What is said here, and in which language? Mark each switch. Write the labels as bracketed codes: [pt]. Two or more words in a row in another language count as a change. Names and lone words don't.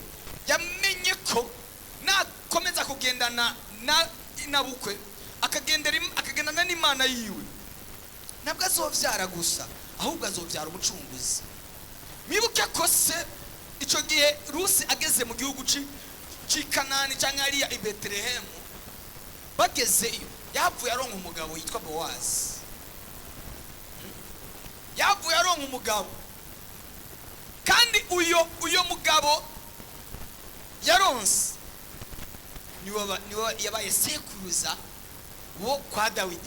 [rn] Yamenye ko nakomeza kugendana na bukwe akagendana n'Imana yiwe, ntabwo azovyara gusa, ahubwo azovyara umucunguzi. Mwibuke ko se ico gihe Rusi ageze mu gihugu ci Kanani cyangwa ari i Bethlehem, bagezeyo yavuye aronka umugabo yitwa Bowazi. Yavuye aronka umugabo, kandi uyo mugabo yaronse niwe yabaye sekuruza wo kwa Dawidi.